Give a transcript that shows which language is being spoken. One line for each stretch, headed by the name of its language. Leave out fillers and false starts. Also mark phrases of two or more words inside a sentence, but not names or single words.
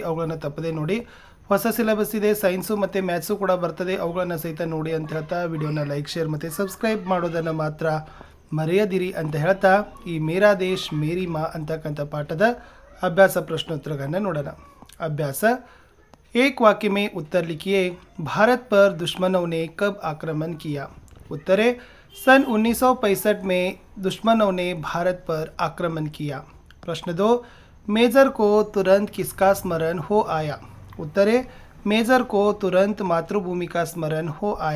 Kannada: ಅವುಗಳನ್ನು ತಪ್ಪದೇ ನೋಡಿ. ಹೊಸ ಸಿಲೆಬಸ್ ಇದೆ, ಸೈನ್ಸು ಮತ್ತು ಮ್ಯಾಥ್ಸು ಕೂಡ ಬರ್ತದೆ, ಅವುಗಳನ್ನು ಸಹಿತ ನೋಡಿ ಅಂತ ಹೇಳ್ತಾ ವಿಡಿಯೋನ
English: like, share
Kannada: ಮತ್ತು ಸಬ್ಸ್ಕ್ರೈಬ್ ಮಾಡೋದನ್ನು ಮಾತ್ರ ಮರೆಯದಿರಿ ಅಂತ ಹೇಳ್ತಾ ಈ ಮೇರಾ ದೇಶ್ ಮೇರಿ ಮಾ ಅಂತಕ್ಕಂಥ ಪಾಠದ ಅಭ್ಯಾಸ ಪ್ರಶ್ನೋತ್ತರಗಳನ್ನು ನೋಡೋಣ.
Hindi: ಅಭ್ಯಾಸ एक वाक्य में उत्तर लिखिए. भारत पर दुश्मनों ने कब आक्रमण किया? उत्तर है सन 1965 में दुश्मनों ने भारत पर आक्रमण किया. प्रश्न 2, मेजर को तुरंत किसका स्मरण हो आया? उत्तर है मेजर को तुरंत मातृभूमि का स्मरण हो आया.